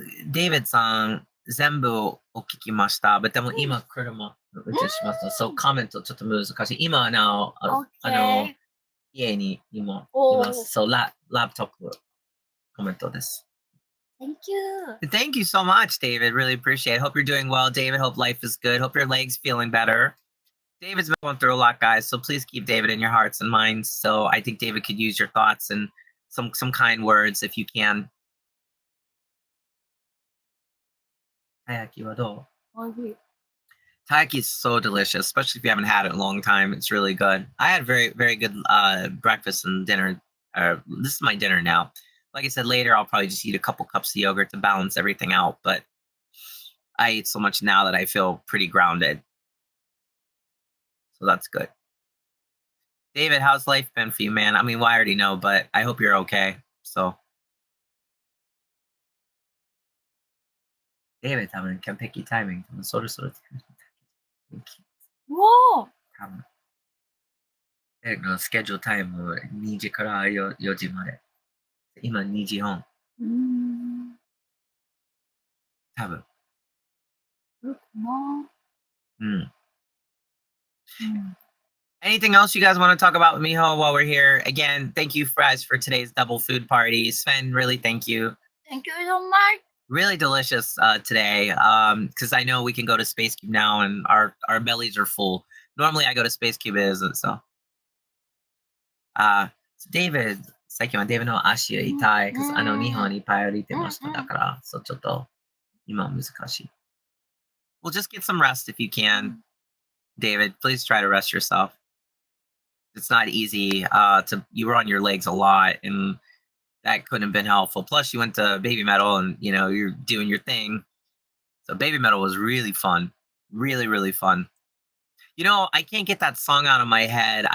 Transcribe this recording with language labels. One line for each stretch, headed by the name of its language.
Japanese: David さん、全部お聞きました。でも今、車運転します。そう、コメントちょっと難しい。今、う。家に今いおーます。そう、ラップトップコメントです。
English: Thank you. Thank you so much, David. Really appreciate it. Hope you're doing well, David. Hope life is good. Hope your leg's feeling better. David's been going through a lot, guys. So please keep David in your hearts and minds. So I think David could use your thoughts and some kind words if you can.
Japanese: Taiyaki wa dou? おいしい。
English: Taiyaki is so delicious, especially if you haven't had it in a long time. It's really good. I had very, very good breakfast and dinner. This is my dinner now. Like I said, later I'll probably just eat a couple cups of yogurt to balance everything out. But I eat so much now that I feel pretty grounded. So that's good. David, how's life been for you, man? I mean, well, I already know, but I hope you're okay.
Japanese: So, David, 多分完璧タイミング。そろそろおー多分。エリックのスケジュールタイム2時から4時まで。今2時半。多分。そうかな。うん。うん。
English: Anything else you guys want to talk about with Miho while we're here? Again, thank you, guys, for today's double food party. Sven, really thank you. Thank you so much. Really delicious today. Because I know we can go to Space Cube now and our bellies are full. Normally I go to Space Cube, it isn't so.
Japanese: David, 最近はデイブの足が痛い。
English: because
Japanese: 日本にいっぱい歩いてました。だから、そうちょっと今難しい。
English: Well, just get some rest if you can. David, please try to rest yourself. It's not easy. You were on your legs a lot, and that couldn't have been helpful. Plus, you went to Baby Metal, and you're doing your thing. So Baby Metal was really fun, really really fun. I can't get that song out of my head.